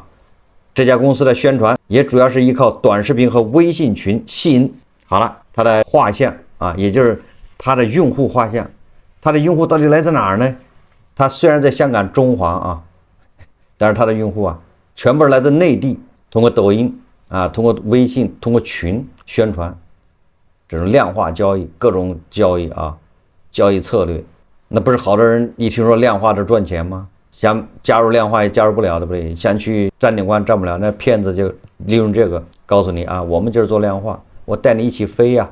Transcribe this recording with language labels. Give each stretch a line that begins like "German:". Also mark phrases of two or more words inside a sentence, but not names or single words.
Chinese: 這家公司的宣傳也主要是依靠短視頻和微信群吸引好了他的畫像啊，也就是他的用戶畫像。他的用戶到底來自哪兒呢？他雖然在香港中環啊，但是他的用戶啊，全部是來自內地。通過抖音啊，通過微信，通過群宣傳，這種量化交易，各種交易啊，交易策略，那不是好多人一聽說量化就賺錢嗎？想加入量化也加入不了，對不對？想去站頂關站不了，那騙子就利用這個告訴你啊，我們就是做量化，我帶你一起飛呀。